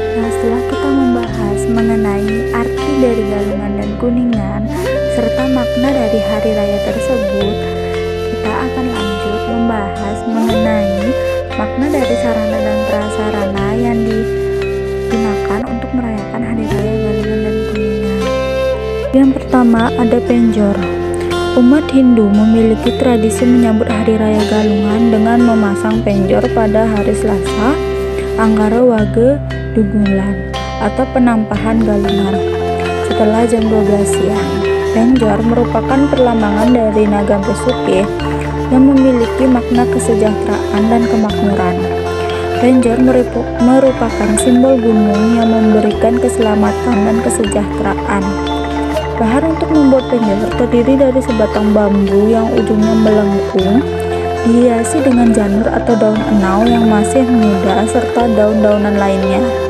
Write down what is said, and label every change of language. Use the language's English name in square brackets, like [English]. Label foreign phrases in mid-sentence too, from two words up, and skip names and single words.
[Indonesian] Nah, setelah kita membahas mengenai arti dari Galungan dan Kuningan serta makna dari hari raya tersebut, kita akan lanjut membahas mengenai makna dari sarana dan prasarana yang digunakan untuk merayakan Hari Raya Galungan dan Kuningan. Yang pertama ada penjor. Umat Hindu memiliki tradisi menyambut Hari Raya Galungan dengan memasang penjor pada hari Selasa, Anggara Wage Dungulan atau penampahan Galungan setelah jam 12 siang. Penjor merupakan perlambangan dari naga Besuki yang memiliki makna kesejahteraan dan kemakmuran. Penjor merupakan simbol gunung yang memberikan keselamatan dan kesejahteraan. Bahan untuk membuat penjor terdiri dari sebatang bambu yang ujungnya melengkung, dihiasi dengan janur atau daun enau yang masih muda serta daun-daunan lainnya.